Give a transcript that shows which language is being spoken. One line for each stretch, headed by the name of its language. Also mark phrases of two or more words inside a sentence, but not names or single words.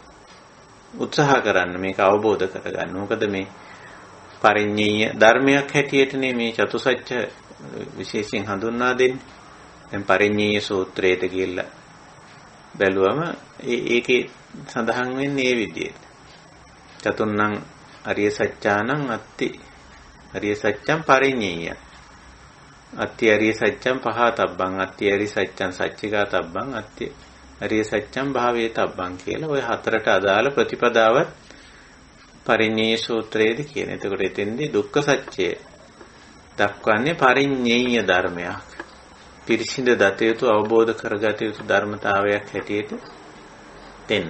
Sinhala: උත්සාහ කරන්න මේක අවබෝධ කරගන්න. මොකද මේ පරිඤ්ඤය ධර්මයක් හැටියටනේ මේ චතුසත්‍ය විශේෂයෙන් හඳුන්වා දෙන්නේ. දැන් පරිඤ්ඤය සූත්‍රයට ගිහිල්ලා බැලුවම ඒකේ සඳහන් වෙන්නේ මේ විදිහට.
Pali: චතුර්ණං අරිය සත්‍යානං අත්ති අරිය සත්‍යං පරිඤ්ඤය. අත්ති අරිය සත්‍යං පහතබ්බං, අත්ති අරිය සත්‍යං සච්චිකාතබ්බං, අත්ති අරිය සත්‍යං භාවේතබ්බං
Sinhala: කියලා ඔය හතරට අදාළ ප්‍රතිපදාවත් පරිඤ්ඤය සූත්‍රයේදී කියන. එතකොට එතෙන්දී දුක්ඛ සත්‍යය දක්වන්නේ පරිඤ්ඤය ධර්මයක්. පිරිසිඳ දත යුතු, අවබෝධ කරගත යුතු ධර්මතාවයක් හැටියට දෙන්න.